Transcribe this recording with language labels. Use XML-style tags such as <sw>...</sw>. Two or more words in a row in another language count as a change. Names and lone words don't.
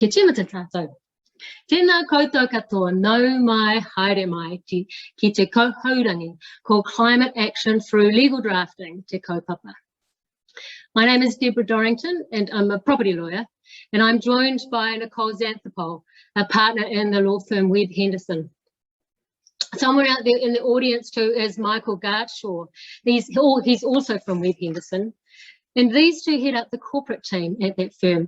<mi>Ke tīmata tātou. Tēnā koutou katoa, nau mai, haere mai, ki te haurangi called Climate Action Through Legal Drafting, te kaupapa.</mi> <en>My name is Debra Dorrington and I'm a property lawyer, and I'm joined by Nicole Xanthopol, a partner in the law firm Webb Henderson. Somewhere out there in the audience too is Michael Gartshaw. He's also from Webb Henderson. And these two head up the corporate team at that firm.</en>